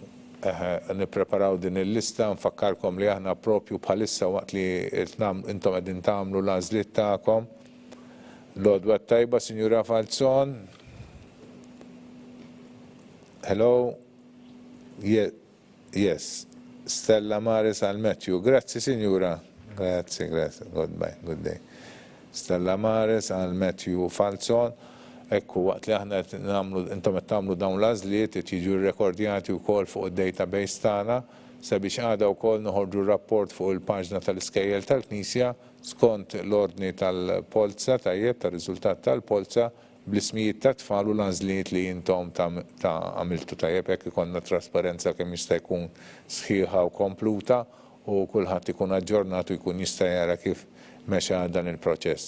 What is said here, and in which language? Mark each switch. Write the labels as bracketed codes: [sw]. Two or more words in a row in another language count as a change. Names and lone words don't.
[mt] Nipreparaw din il-lista, nfakkarkom li aħna propju bħalissa waqt li intom għedin tamlu l-għażliet tagħkom. Lodwa tajba, Sinjura Falzon. [en] Hello. Yes. [mt] Stella Maris al Matthew. Grazzi, Sinjura. Grazzi. [en] Goodbye. Good day. [mt] Stella Maris al Matthew Falzon. Ekku, waqt li aħna intom qed tagħmlu dawn l-għażliet qed jiġu rrekordjati wkoll fuq id-database tagħna sabiex għada wkoll noħorġu rapport fuq il-paġna tal-iskejjel tal-Knisja skont l-ordni tal-polza tajjeb tar-riżultat tal-polza bl-ismijiet ta' tfal u l-għażliet li intom ta' għamiltu tajjeb hekk ikollna trasparenza kemm jista' jkun sħiħa u kompluta u kulħadd ikun aġġornat u jkun jista' jara kif mexa dan il-proċess.